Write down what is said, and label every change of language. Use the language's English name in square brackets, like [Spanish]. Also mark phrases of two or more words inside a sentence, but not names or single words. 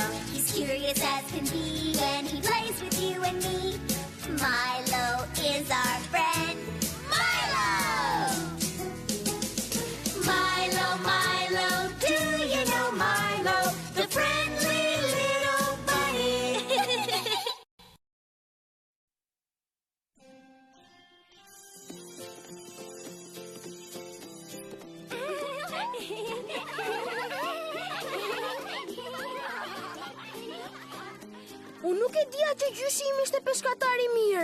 [English] He's curious as can be and he plays with you and me. Milo is our friend. Milo! Milo, Milo, do you know Milo? The friendly little bunny. [Albanian] Unë nuk e dija që gjyshi im ishte peshkatar I mirë.